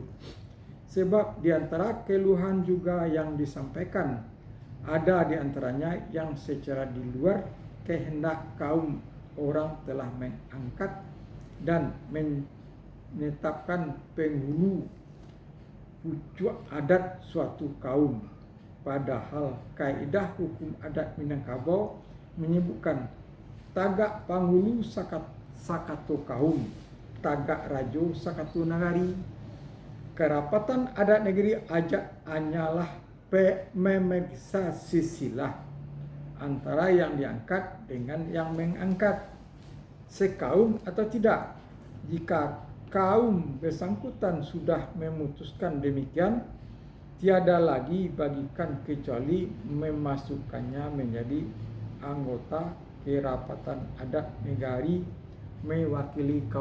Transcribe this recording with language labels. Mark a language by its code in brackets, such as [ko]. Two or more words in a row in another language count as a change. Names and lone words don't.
[id] Sebab di antara keluhan juga yang disampaikan, ada di antaranya yang secara di luar kehendak kaum orang telah mengangkat dan menetapkan penghulu pucuk adat suatu kaum. Padahal kaidah hukum adat Minangkabau menyebutkan [min] tagak panghulu sakato kaum, tagak rajo sakato nagari. [id] Kerapatan adat negeri ajak hanyalah memeriksa sisilah antara yang diangkat dengan yang mengangkat, sekaum atau tidak. Jika kaum bersangkutan sudah memutuskan demikian, tiada lagi bagikan kecuali memasukkannya menjadi anggota kerapatan adat negari mewakili kaumnya.